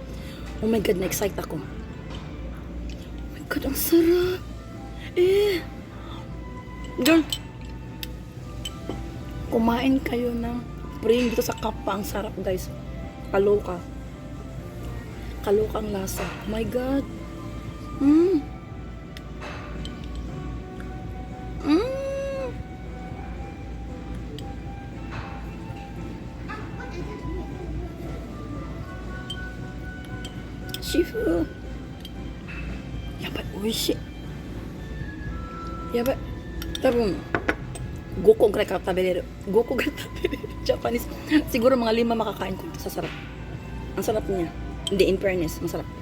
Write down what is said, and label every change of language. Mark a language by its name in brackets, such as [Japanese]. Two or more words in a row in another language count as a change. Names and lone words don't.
[English] Oh my God, [Filipino] na-excite ako. [English] Oh my God, [Filipino] ang sarap! Doon. Kumain kayo ng pring dito sa Kappa. Ang sarap, guys. Kaloka. Kalokang lasa. [English] Oh my God! Shifu. [Japanese] やばい、おいしい. やばい。たぶん, 5個ぐらいから食べれる。5個ぐらい食べれる。Japanese. [Filipino] Siguro mga 5 makakain ko ito sa sarap. Ang sarap niya. Hindi, in fairness, masarap.